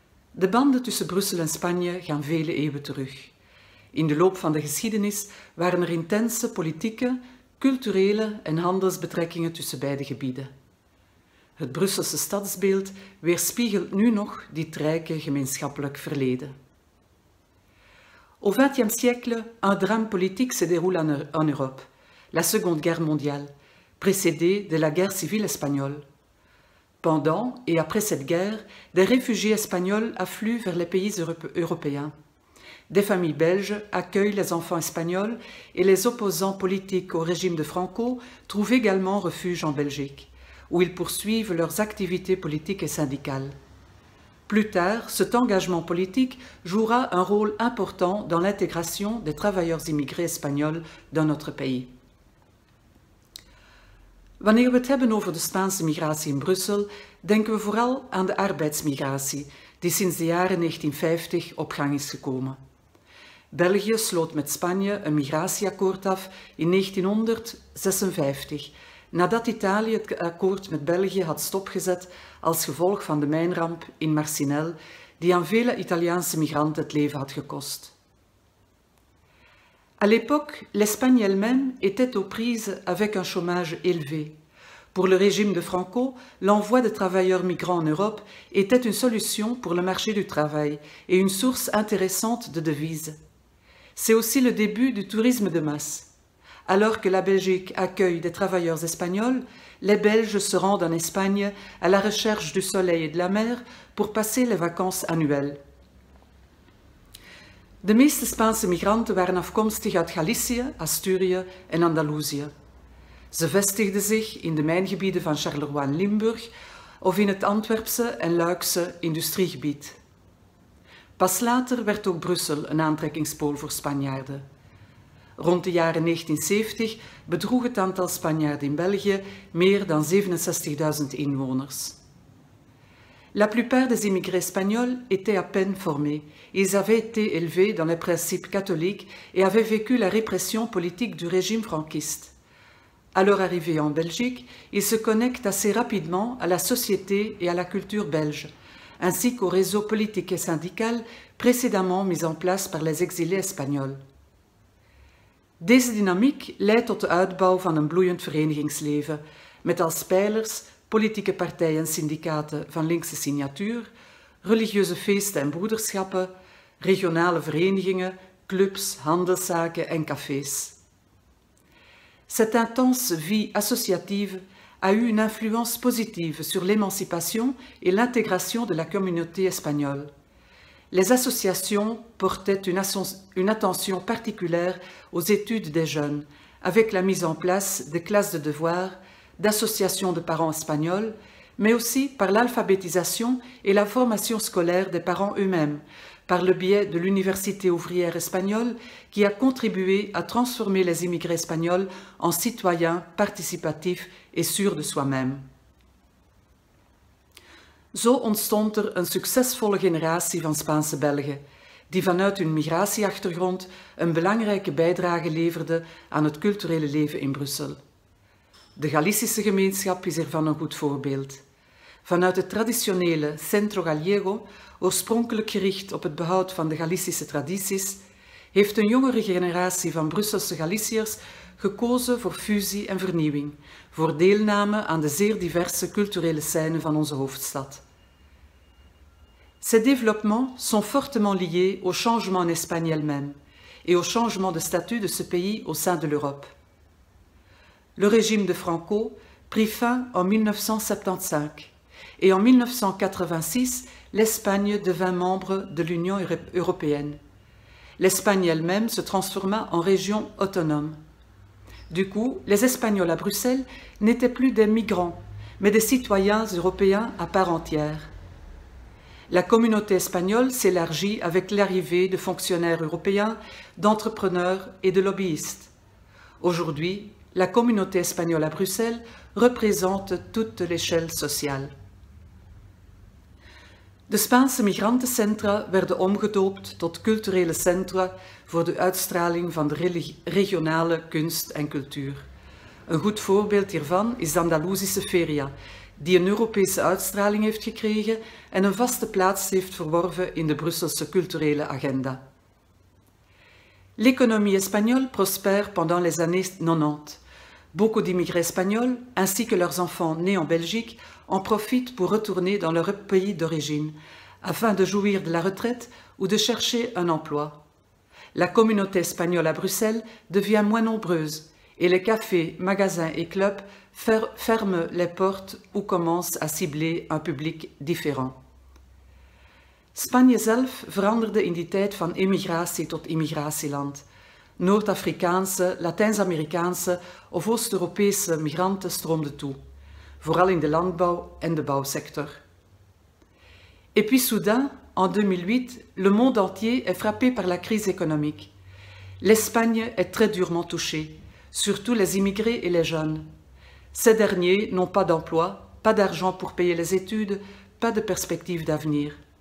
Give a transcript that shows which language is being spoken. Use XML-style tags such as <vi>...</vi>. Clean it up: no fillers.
<nl>De banden tussen Brussel en Spanje gaan vele eeuwen terug. In de loop van de geschiedenis waren er intense politieke, culturele en handelsbetrekkingen tussen beide gebieden. Het Brusselse stadsbeeld weerspiegelt nu nog dit rijke gemeenschappelijk verleden.</nl> <fr>Au XXe siècle, un drame politique se déroule en Europe, la Seconde Guerre mondiale, précédée de la guerre civile espagnole. Pendant et après cette guerre, des réfugiés espagnols affluent vers les pays européens. Des familles belges accueillent les enfants espagnols et les opposants politiques au régime de Franco trouvent également refuge en Belgique, où ils poursuivent leurs activités politiques et syndicales. Plus tard, cet engagement politique jouera un rôle important dans l'intégration des travailleurs immigrés espagnols dans notre pays.</fr> <nl>Wanneer we het hebben over de Spaanse migratie in Brussel, denken we vooral aan de arbeidsmigratie, die sinds de jaren 1950 op gang is gekomen. België sloot met Spanje een migratieakkoord af in 1956, nadat Italië het akkoord met België had stopgezet als gevolg van de mijnramp in Marcinelle, die aan vele Italiaanse migranten het leven had gekost.</nl> <fr>À l'époque, l'Espagne elle-même était aux prises avec un chômage élevé. Pour le régime de Franco, l'envoi de travailleurs migrants en Europe était une solution pour le marché du travail et une source intéressante de devises. C'est aussi le début du tourisme de masse. Alors que la Belgique accueille des travailleurs espagnols, les Belges se rendent en Espagne à la recherche du soleil et de la mer pour passer les vacances annuelles.</fr> <nl>De meeste Spaanse migranten waren afkomstig uit Galicië, Asturië en Andalusië. Ze vestigden zich in de mijngebieden van Charleroi en Limburg of in het Antwerpse en Luikse industriegebied. Pas later werd ook Brussel een aantrekkingspool voor Spanjaarden. Rond de jaren 1970 bedroeg het aantal Spanjaarden in België meer dan 67.000 inwoners.</nl> <fr>La plupart des immigrés espagnols étaient à peine formés. Ils avaient été élevés dans les principes catholiques et avaient vécu la répression politique du régime franquiste. À leur arrivée en Belgique, ils se connectent assez rapidement à la société et à la culture belge, ainsi qu'au réseau politique et syndical précédemment mis en place par les exilés espagnols.</fr> <nl>Deze dynamiek leidt tot de uitbouw van een bloeiend verenigingsleven, met als pijlers politieke partijen en syndicaten van linkse signatuur, religieuze feesten en broederschappen, regionale verenigingen, clubs, handelszaken en cafés.</nl> <fr>Cette intense vie associative a eu une influence positive sur l'émancipation et l'intégration de la communauté espagnole. Les associations portaient une attention particulière aux études des jeunes, avec la mise en place des classes de devoirs, d'associations de parents espagnols, mais aussi par l'alphabétisation et la formation scolaire des parents eux-mêmes, par le biais de l'Université ouvrière espagnole qui a contribué à transformer les immigrés espagnols en citoyens participatifs et sûrs de soi-même.</fr> <nl>Zo ontstond er een succesvolle generatie van Spaanse Belgen, die vanuit hun migratieachtergrond een belangrijke bijdrage leverde aan het culturele leven in Brussel. De Galicische gemeenschap is hiervan een goed voorbeeld. Vanuit het traditionele Centro Gallego, oorspronkelijk gericht op het behoud van de Galicische tradities, heeft een jongere generatie van Brusselse Galiciërs gekozen voor fusie en vernieuwing, voor deelname aan de zeer diverse culturele scène van onze hoofdstad.</nl> <fr>Ces développements sont fortement liés au changement en Espagne elle-même et au changement de statut de ce pays au sein de l'Europe. Le régime de Franco prit fin en 1975 et en 1986, l'Espagne devint membre de l'Union européenne. L'Espagne elle-même se transforma en région autonome. Du coup, les Espagnols à Bruxelles n'étaient plus des migrants, mais des citoyens européens à part entière. La communauté espagnole s'élargit avec l'arrivée de fonctionnaires européens, d'entrepreneurs et de lobbyistes. Aujourd'hui, la communauté espagnole à Bruxelles représente toute l'échelle sociale.</fr> <nl>De Spaanse migrantencentra werden omgedoopt tot culturele centra voor de uitstraling van de regionale kunst en cultuur. Een goed voorbeeld hiervan is de Andalusische feria, die een Europese uitstraling heeft gekregen en een vaste plaats heeft verworven in de Brusselse culturele agenda.</nl> <fr>L'économie espagnole prospère pendant les années 90. Beaucoup d'immigrés espagnols, ainsi que leurs enfants nés en Belgique, en profitent pour retourner dans leur pays d'origine, afin de jouir de la retraite ou de chercher un emploi. La communauté espagnole à Bruxelles devient moins nombreuse et les cafés, magasins et clubs ferment les portes ou commencent à cibler un publiek différent.</fr> <nl>Spanje zelf veranderde in die tijd van emigratie tot immigratieland. Noord-Afrikaanse, Latijns-Amerikaanse of Oost-Europese migranten stroomden toe, vooral in de landbouw en de bouwsector.</nl> <fr>Et puis soudain, en 2008, le monde entier est frappé par la crise économique. L'Espagne est très durement touchée, surtout les immigrés et les jeunes. Ces derniers n'ont pas d'emploi, pas d'argent pour payer les études, pas de perspective d'avenir.</fr>